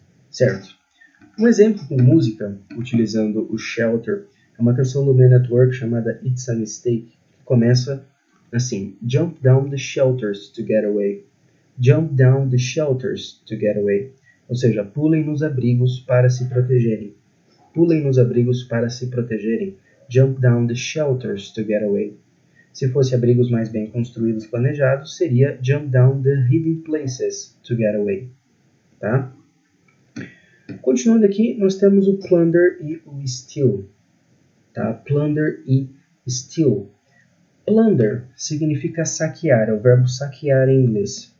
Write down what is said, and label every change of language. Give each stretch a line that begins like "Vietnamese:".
Portuguese: Certo. Um exemplo com música, utilizando o shelter, é uma canção do Man at Work chamada It's a Mistake, que começa assim:
English: Jump down the shelters to get away. Jump down the shelters to get away.
Portuguese: Ou seja, pulem nos abrigos para se protegerem. Pulem nos abrigos para se protegerem.
English: Jump down the shelters to get away.
Portuguese: Se fosse abrigos mais bem construídos e planejados, seria
English: Jump down the hidden places to get away.
Portuguese: Tá? Continuando aqui, nós temos o plunder e o steal. Tá? Plunder e steal. Plunder significa saquear, é o verbo saquear em inglês.